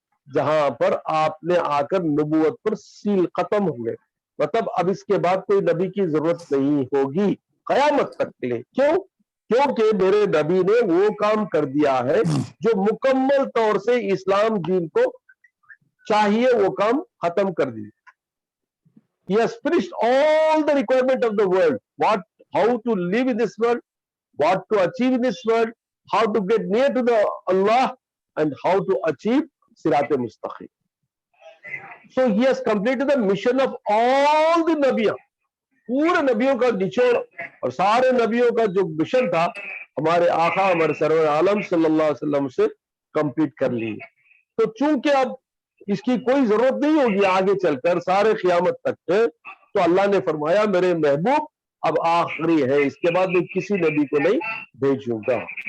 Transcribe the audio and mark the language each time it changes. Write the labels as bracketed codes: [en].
[ur] جہاں پر آپ نے آ کر نبوت پر سیل ختم ہوئے، مطلب اب اس کے بعد کوئی نبی کی ضرورت نہیں ہوگی قیامت تک کے لیے۔ کیوں؟ کیونکہ میرے نبی نے وہ کام کر دیا ہے جو مکمل طور سے اسلام دین کو چاہیے، وہ کام ختم کر دیا۔ [en] He has finished all the requirement of the world. How to live in this world, what to achieve in this world, how to get near to the Allah, and how to achieve Sirat Mustaqim. So he has completed the mission of all the Nabiyan. [ur] پورے نبیوں کا نچوڑ اور سارے نبیوں کا جو mission تھا ہمارے آقا ہمارے سرور عالم صلی اللہ علیہ وسلم سے کمپلیٹ کر لی۔ تو چونکہ اب اس کی کوئی ضرورت نہیں ہوگی آگے چل کر سارے قیامت تک، تو اللہ نے فرمایا میرے محبوب اب آخری ہے، اس کے بعد میں کسی نبی کو نہیں بھیجوں گا۔